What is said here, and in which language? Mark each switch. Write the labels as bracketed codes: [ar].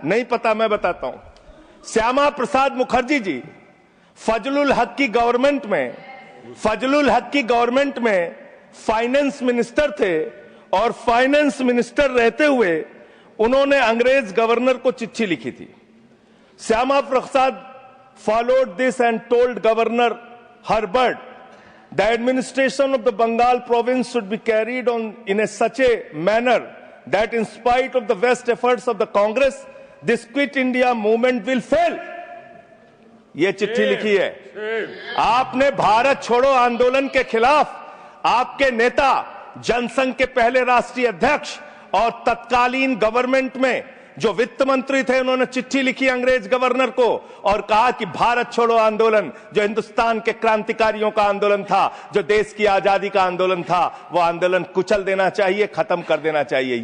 [hi] नहीं पता, मैं बताता हूं। श्यामा प्रसाद मुखर्जी जी फजलुल हक की गवर्नमेंट में फाइनेंस मिनिस्टर थे, और फाइनेंस मिनिस्टर रहते हुए उन्होंने अंग्रेज गवर्नर को चिट्ठी लिखी थी। [en] Shyama Prasad followed this and told Governor Herbert the administration of the Bengal province should be carried on in such a manner that in spite of the best efforts of the Congress, this Quit India movement will fail. [hi] ये चिट्ठी लिखी है। आपने भारत छोड़ो आंदोलन के खिलाफ आपके नेता, जनसंघ के पहले राष्ट्रीय अध्यक्ष और तत्कालीन गवर्नमेंट में जो वित्त मंत्री थे, उन्होंने चिट्ठी लिखी अंग्रेज गवर्नर को और कहा कि भारत छोड़ो आंदोलन, जो हिंदुस्तान के क्रांतिकारियों का आंदोलन था, जो देश की आजादी का आंदोलन था, वो आंदोलन कुचल देना चाहिए, खत्म कर देना चाहिए।